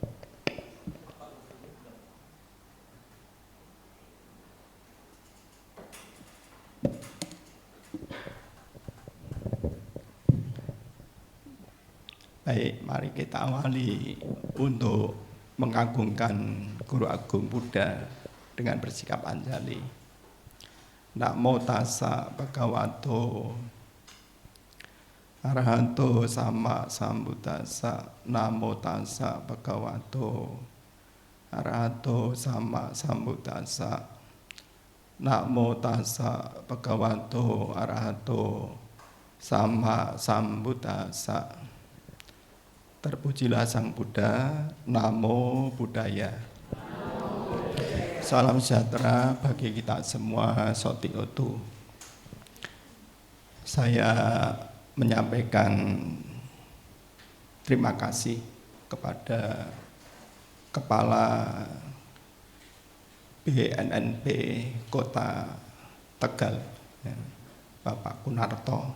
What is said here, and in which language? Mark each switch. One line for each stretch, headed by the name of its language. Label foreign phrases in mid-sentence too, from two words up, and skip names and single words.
Indonesian: Baik, mari kita awali untuk mengagungkan Guru Agung Buddha dengan bersikap anjali.
Pali: Namo tassa bhagavato arahato sama sambuddhassa. Namo tassa bhagavato arahato sama sambuddhassa. Namo tassa bhagavato arahato sama sambuddhassa.
Indonesian: Terpujilah Sang Buddha,
Pali: Namo Buddhaya.
Indonesian: Salam sejahtera bagi kita semua,
Pali: Soti Otu.
Indonesian: Saya menyampaikan terima kasih kepada Kepala BNNP Kota Tegal, Bapak Kunarto.